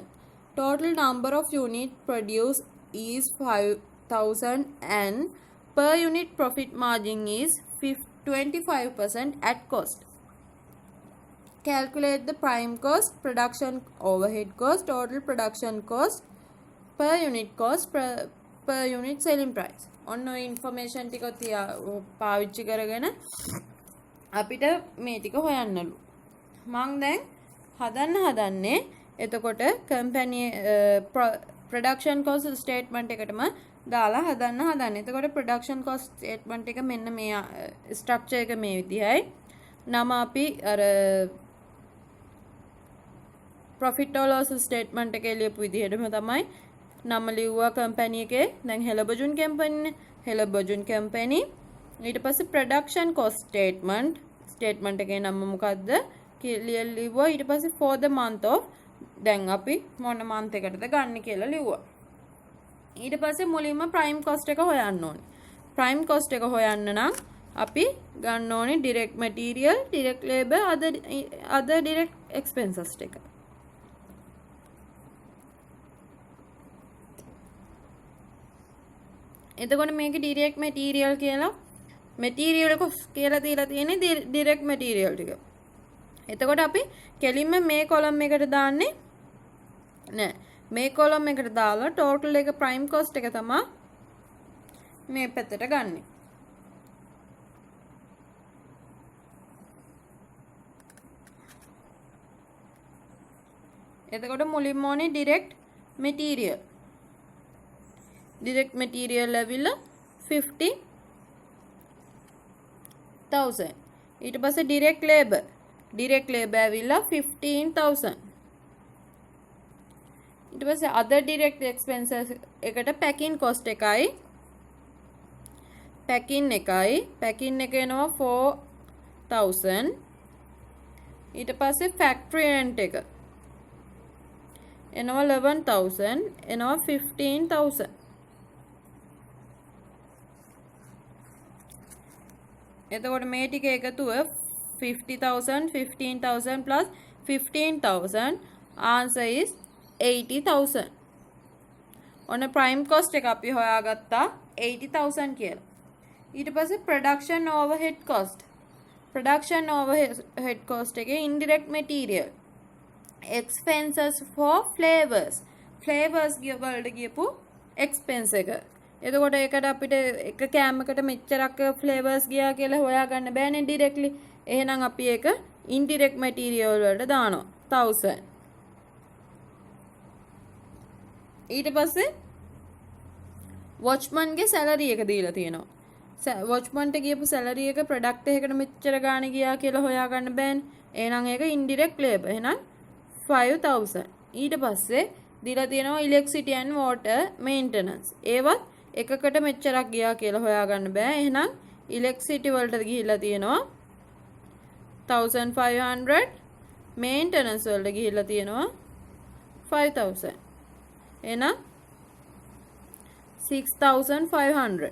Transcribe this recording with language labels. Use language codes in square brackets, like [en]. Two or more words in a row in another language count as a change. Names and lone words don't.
[en] Total number of unit produced is 5,000 and per unit profit margin is 25% at cost. Calculate the prime cost, production overhead cost, total production cost, per unit cost, per unit selling price. [si] ඔන්න ඔය information ටික පාවිච්චි කරගෙන අපිට මේ ටික හොයන්නලු. මම දැන් හදන්නේ එතකොට company [en] production cost statement [si] එකටම දාලා හදන්න. එතකොට [en] production cost statement [si] එක මෙන්න මේ structure එක මේ විදිහයි. නම අපි අර [en] profit or loss statement [si] එකේ ලියපු විදිහටම තමයි නම ලිව්වා company එකේ. දැන් Helabujun company ඊට පස්සේ [en] production cost statement [si] එකේ නම මොකද්ද කියලා ලිව්වා. ඊට පස්සේ [en] for the month of [si] දැන් අපි මොන month එකටද ගන්න කියලා ලිව්වා. ඊට පස්සේ මුලින්ම [en] prime cost [si] එක හොයන්න ඕනේ. [en] prime cost [si] එක හොයන්න නම් අපි ගන්න ඕනේ [en] direct material, direct labor, other direct expenses [si] ටික. එතකොට මේක [en] direct material [si] කියලා cost කියලා දීලා තියෙන්නේ [en] direct material [si] ටික. එතකොට අපි කෙලින්ම මේ column එකට දාන්නේ නෑ. මේ column එකට දාලා total එක [en] prime cost [si] එක තමයි මේ පැත්තට ගන්නෙ. එතකොට මුලින්ම ඕනේ [en] direct material. Direct material [si] ඇවිල්ලා 50,000. ඊට පස්සේ [en] direct labor [si] ඇවිල්ලා 15,000. ඊට පස්සේ [en] other direct expenses [si] එකට [en] packing cost [si] එකයි packing එක එනවා 4,000. ඊට පස්සේ [en] factory rent [si] එක එනවා 11,000 එනවා 15,000. එතකොට මේ ටික එකතුව 50,000 15,000 plus 15,000 [en] answer is [si] 80,000. ඔන්න [en] prime cost [si] එක අපි හොයාගත්තා 80,000 කියලා. ඊට පස්සේ [en] production overhead cost [si] එකේ [en] indirect material expenses for flavors [si] වලට ගියපු expense එක. එතකොට ඒකට අපිට එක කෑමකට මෙච්චරක් flavors ගියා කියලා හොයාගන්න බෑනේ directly. එහෙනම් අපි ඒක [en] indirect material [si] වලට දානවා 1000. ඊට පස්සේ watchman ගේ salary එක දීලා තියෙනවා. watchman ට ගියපු salary එක product එකකට මෙච්චර ගාණ ගියා කියලා හොයාගන්න බෑනේ. එහෙනම් ඒක [en] indirect labor. [si] එහෙනම් 5,000. ඊට පස්සේ දීලා තියෙනවා [en] electricity and water maintenance. [si] ඒවත් එකකට මෙච්චරක් ගියා කියලා හොයාගන්න බෑ. එහෙනම් electricity වලට ගිහිල්ලා තියෙනවා 1,500. maintenance වලට ගිහිල්ලා තියෙනවා 5,000. එහෙනම් 6,500.